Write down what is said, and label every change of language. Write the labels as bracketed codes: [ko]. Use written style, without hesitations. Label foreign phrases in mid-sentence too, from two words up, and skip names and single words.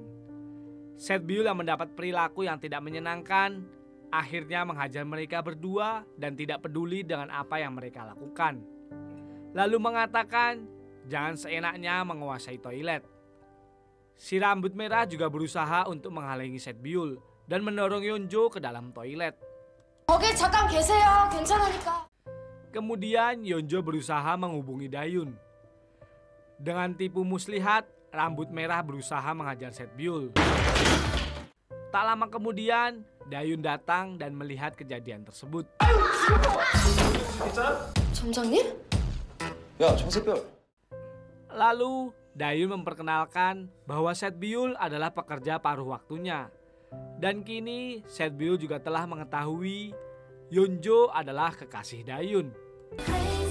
[id] Set-byul yang mendapat perilaku yang tidak menyenangkan akhirnya menghajar mereka berdua dan tidak peduli dengan apa yang mereka lakukan. Lalu mengatakan jangan seenaknya menguasai toilet. Si rambut merah juga berusaha untuk menghalangi Set-byul dan mendorong Yeonjo ke dalam toilet. [ko] 거기 잠깐 계세요. 괜찮으니까. [id] Kemudian Yeonjo berusaha menghubungi Dayun. Dengan tipu muslihat, rambut merah berusaha menghajar Set-byul. Tak lama kemudian, Dayun datang dan melihat kejadian tersebut. [ko] 점장님? 야, 정세별. [id] Lalu Dayun memperkenalkan bahwa Set-byul adalah pekerja paruh waktunya. Dan kini Set-byul juga telah mengetahui Yeonjo adalah kekasih Dayun.